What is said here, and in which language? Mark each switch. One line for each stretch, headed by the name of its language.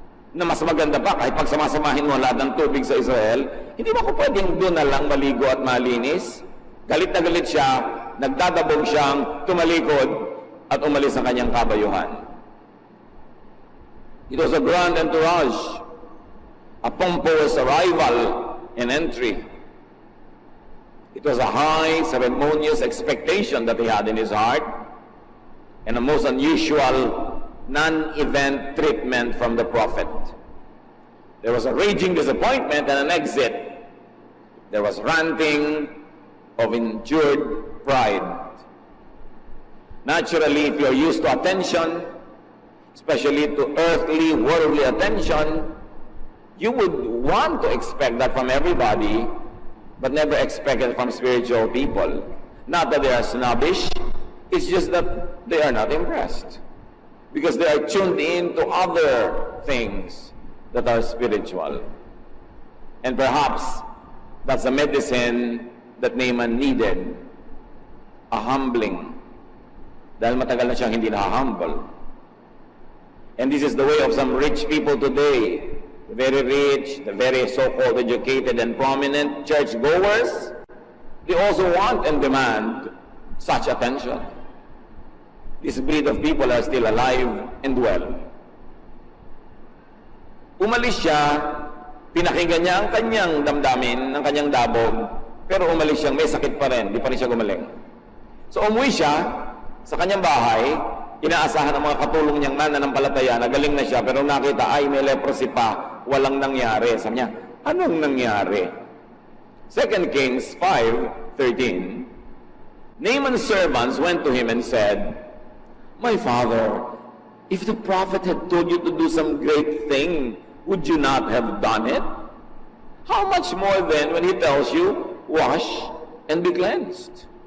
Filipino: Na mas maganda pa kahit pagsamasamahin mo lahat ng tubig sa Israel? Hindi ba ko pwedeng doon na lang maligo at malinis? Galit na galit siya, nagdadabog siyang tumalikod at umalis sa kanyang kabayuhan.
English: It was a grand entourage, a pompous arrival and entry. It was a high, ceremonious expectation that he had in his heart, and a most unusual non-event treatment from the prophet. There was a raging disappointment and an exit. There was ranting of injured pride. Naturally, if you're used to attention, especially to earthly, worldly attention, you would want to expect that from everybody, but never expect it from spiritual people. Not that they are snobbish, it's just that they are not impressed. Because they are tuned in to other things that are spiritual. And perhaps that's a medicine that Naaman needed. A humbling.
Filipino: Dahil matagal na siyang hindi na-humble.
English: And this is the way of some rich people today. The very rich, the very so-called educated and prominent churchgoers, they also want and demand such attention. This breed of people are still alive and well.
Filipino: Umalis siya, pinakinggan niya ang kanyang damdamin, ang kanyang dabog, pero umalis siyang may sakit pa rin, di pa rin siya gumaling. So umuwi siya sa kanyang bahay, inaasahan ang mga katulong niyang mananampalataya, nagaling na siya, pero nakita, ay may leprosy pa, walang nangyari. Sabi niya, anong nangyari?
English: 2 Kings 5:13, Naaman's servants went to him and said, "My father, if the prophet had told you to do some great thing, would you not have done it? How much more then when he tells you, wash and be cleansed?"